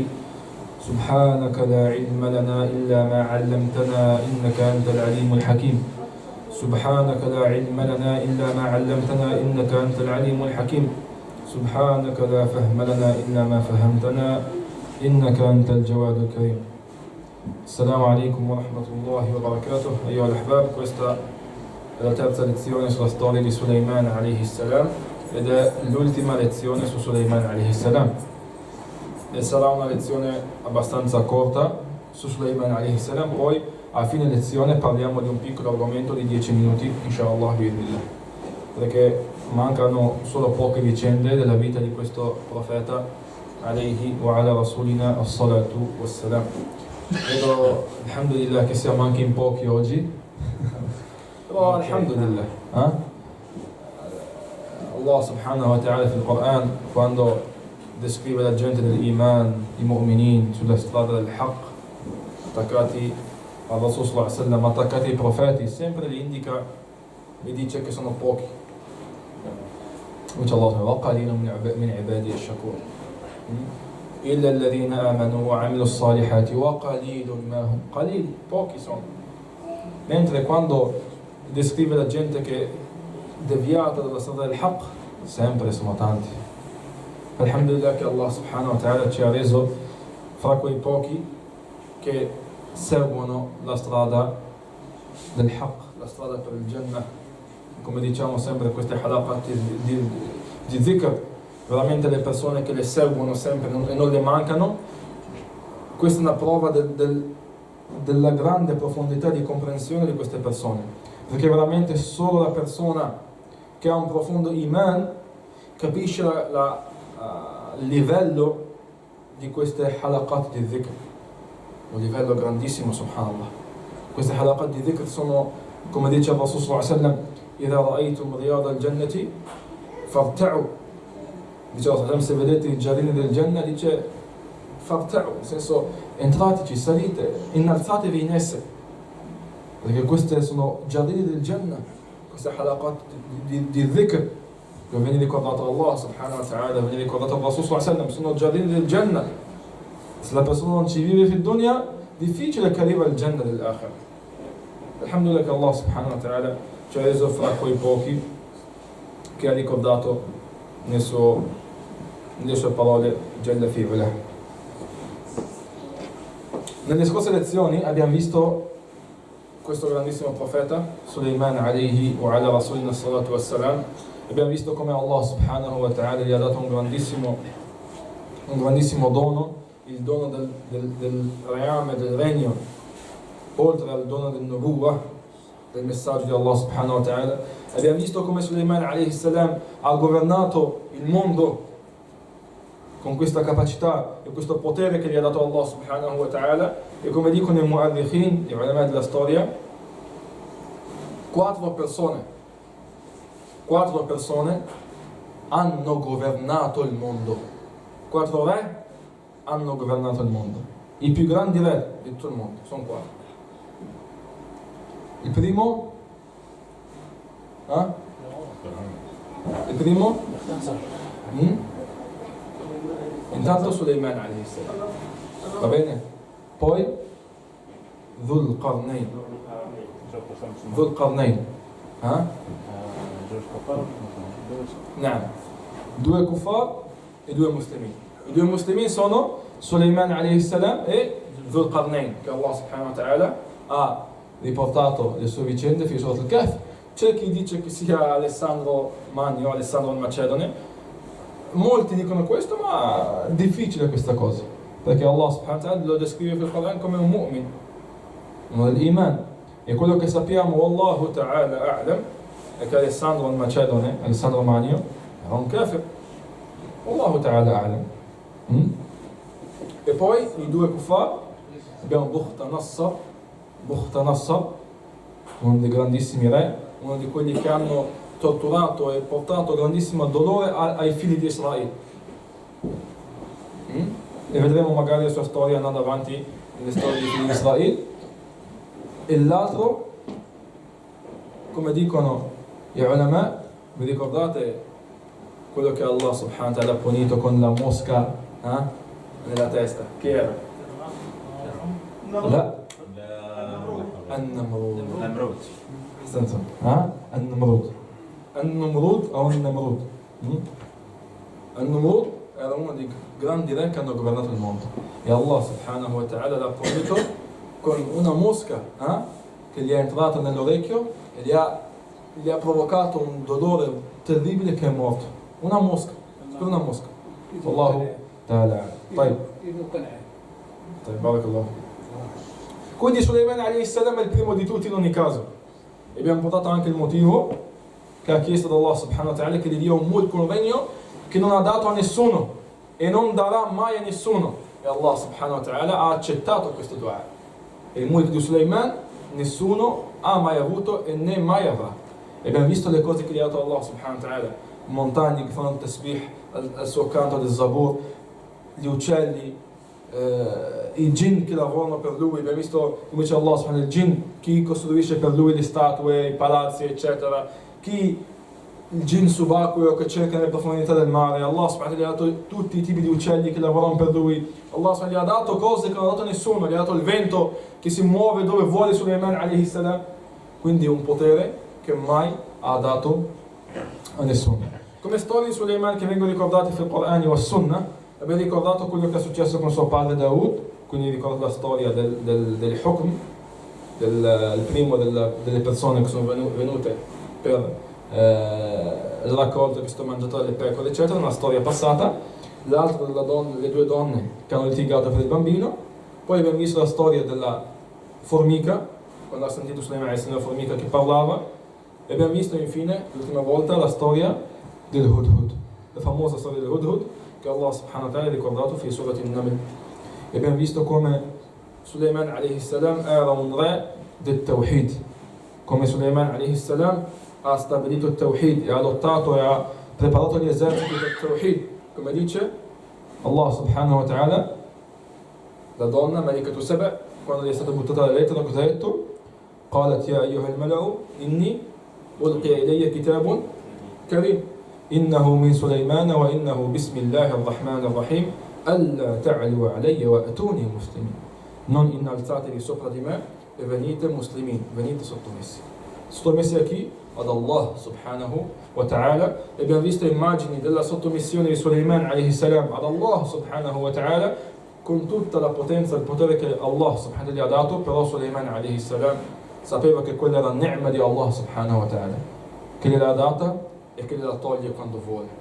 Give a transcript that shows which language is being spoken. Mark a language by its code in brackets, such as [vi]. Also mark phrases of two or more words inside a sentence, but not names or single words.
[ar] سبحانك لا علم لنا إلا ما علمتنا إنك أنت العليم الحكيم. سبحانك لا علم لنا إلا ما علمتنا إنك أنت العليم الحكيم. سبحانك لا فهم لنا إلا ما فهمتنا إنك أنت الجواد الكريم. السلام عليكم ورحمة الله وبركاته. أيها الأحباب, [it] questa è la terza lezione sulla storia di Sulaiman [ar] عليه السلام [it] ed è l'ultima lezione su Sulaiman [ar] عليه السلام. [it] E sarà una lezione abbastanza corta su Sulaiman [ar] عليه السلام, [it] poi a fine lezione parliamo di un piccolo argomento di 10 minuti, inshallah, perché mancano solo poche vicende della vita di questo profeta [ar] عليه وعلى رسولنا الصلاة والسلام. [it] Vedo, alhamdulillah, che siamo anche in pochi oggi, però alhamdulillah, [ar] الله سبحانه وتعالى [it] nel Quran, quando descrive la gente dell'iman, i mu'minin sulla strada del haqq, attaccati al [ar] رسول صلى الله عليه وسلم, [it] attaccati ai profeti, sempre li indica e dice che sono pochi. [ar] Dice Allah وَقَلِيلٌ مِنْ عِبَادِيَ الشَّكُورِ إِلَّا الَّذِينَ آمَنُوا وَعَمِلُوا الصَّالِحَاتِ وَقَلِيلٌ مَا هُمْ. Qalil, [it] pochi sono. Mentre quando descrive la gente che è deviata dalla strada del haqq, sempre sono tanti. Alhamdulillah che [ar] الله سبحانه وتعالى [it] ci ha reso fra quei pochi che seguono la strada del haqq, la strada per il Jannah. Come diciamo sempre queste halaqat di zikr, veramente le persone che le seguono sempre e non le mancano, questa è una prova della grande profondità di comprensione di queste persone, perché veramente solo la persona che ha un profondo iman capisce il livello di queste halaqat di zikr, un livello grandissimo, subhanallah. Queste halaqat di zikr sono, come dice il [ar] رسول صلى الله عليه وسلم, إذا رأيتم رياض الجنة فارتعوا. [it] Dice Allah, se vedete i giardini del Jannah, dice farta'u, nel senso entrateci, salite, innalzatevi in esse, perché queste sono giardini del Jannah, queste halaqat di dhikr, dove viene ricordato [ar] الله سبحانه وتعالى, [it] viene ricordato il [ar] رسول صلى الله عليه وسلم, [it] sono giardini del Jannah. Se la persona non ci vive [ar] في الدنيا, [it] difficile che arriva al Jannah dell'akhirah. Alhamdulillah che [ar] الله سبحانه وتعالى [it] ci ha reso fra quei pochi che ha ricordato nelle sue parole [ar] جل في علاه. [it] Nelle scorse lezioni abbiamo visto questo grandissimo profeta Sulaiman [ar] عليه وعلى رسولنا الصلاة والسلام. [it] Abbiamo visto come [ar] الله سبحانه وتعالى [it] gli ha dato un grandissimo dono, il dono del reame, del regno, oltre al dono del nubuwah, del messaggio di [ar] الله سبحانه وتعالى. [it] Abbiamo visto come Sulaiman [ar] عليه السلام [it] ha governato il mondo con questa capacità e questo potere che gli ha dato [ar] الله سبحانه وتعالى, [it] e come dicono i mu'arrikhin, gli ulama della storia, quattro persone hanno governato il mondo. 4 re hanno governato il mondo, i più grandi re di tutto il mondo sono 4. Il primo? Il primo? Intanto Sulaiman [ar] عليه السلام. [it] Va bene? Poi Dhul Qarnayn. No. 2 kuffar e 2 muslimin. I 2 muslimin sono Sulaiman [ar] عليه السلام [it] e Dhul Qarnayn, che [ar] الله سبحانه وتعالى [it] ha riportato le sue vicende fino a Surat al-Kahf. C'è chi dice che sia Alessandro Magno, Alessandro il Macedone. Molti dicono questo, ma è difficile questa cosa, perché [ar] الله سبحانه وتعالى [it] lo descrive nel Quran come un mu'min, uno dell'iman, e quello che sappiamo, [ar] والله تعالى أعلم, [it] è che Alessandro il Macedone, Alessandro Magno, era un kafir. [ar] والله تعالى أعلم. [it] E poi i 2 kuffar abbiamo Bukhta Nassar, uno dei grandissimi re, uno di quelli che hanno torturato e portato grandissimo dolore ai figli di Israele. E vedremo magari la sua storia andando avanti nelle storie dei figli di Israele. E l'altro, come dicono gli ulama, vi ricordate quello che [ar] الله سبحانه وتعالى [it] ha punito con la mosca nella testa? Chi era? [ar] لا النمرود النمرود o النمرود. [it] النمرود era uno dei grandi re che hanno governato il mondo e [ar] الله سبحانه وتعالى [it] l'ha punito con una mosca che gli è entrata nell'orecchio e gli ha provocato un dolore terribile che è morto. Una mosca, per una mosca. [ar] الله تعالى. طيب بارك الله. [it] Quindi Sulaiman [ar] عليه السلام [it] è il primo di tutti in ogni caso. E abbiamo portato anche il motivo che ha chiesto ad [ar] الله سبحانه وتعالى [it] che gli dia un mulk, un regno che non ha dato a nessuno e non darà mai a nessuno. E [ar] الله سبحانه وتعالى [it] ha accettato questo dua. E il mulk di Sulaiman nessuno ha mai avuto e né mai avrà. E abbiamo visto le cose che gli ha dato [ar] الله سبحانه وتعالى. [it] Montagne che fanno tasbih al suo canto del Zabur, gli uccelli, i jinn che lavorano per lui. Abbiamo visto come dice [ar] الله سبحانه [it] il jinn, chi costruisce per lui le statue, i palazzi eccetera, chi il jinn subacqueo che cerca nelle profondità del mare. [ar] الله سبحانه [it] gli ha dato tutti i tipi di uccelli che lavorano per lui. [ar] الله سبحانه [it] gli ha dato cose che non ha dato nessuno, gli ha dato il vento che si muove dove vuole Sulaiman [ar] عليه السلام, [it] quindi un potere che mai ha dato a nessuno. Come storie di Sulaiman che vengono ricordate nel Corano e Sunnah, abbiamo ricordato quello che è successo con suo padre Daud, quindi ricordo la storia del hukm, del primo delle persone che sono venute per il raccolto che sto mangiando delle pecore eccetera, una storia passata. L'altro le due donne che hanno litigato per il bambino. Poi abbiamo visto la storia della formica, quando ha sentito Sulaiman la formica che parlava, e abbiamo visto infine l'ultima volta la storia del Hudhud, la famosa storia del Hudhud che [ar] الله سبحانه وتعالى [it] ha ricordato in Surat al-Naml. E abbiamo visto come Sulaiman [ar] عليه السلام [it] era un re del Tawhid, come Sulaiman [ar] عليه السلام [it] ha stabilito il Tawhid e ha lottato e ha preparato gli eserciti del Tawhid, come dice [ar] الله سبحانه وتعالى. [it] La donna, Malikatu Saba, quando gli è stata buttata la lettera, cosa ha detto? [ar] قالت يا أيها الملأ إني ألقي إلي كتاب كريم إنه من سليمان وإنه بسم الله الرحمن الرحيم ألا تعلوا علي وأتوني مسلمين. [it] Non innalzatevi sopra di me e venite muslimin, venite sottomessi. Sottomessi a chi? Ad [ar] الله سبحانه وتعالى. [it] E abbiamo visto immagini della sottomissione di Sulaiman [ar] عليه السلام [it] ad [ar] الله سبحانه وتعالى, [it] con tutta la potenza e il potere che [ar] الله سبحانه [it] gli ha dato. Però Sulaiman [ar] عليه السلام [it] sapeva che quella era ni'ma di [ar] الله سبحانه وتعالى, [it] che gliel'ha data e che gliela toglie quando vuole.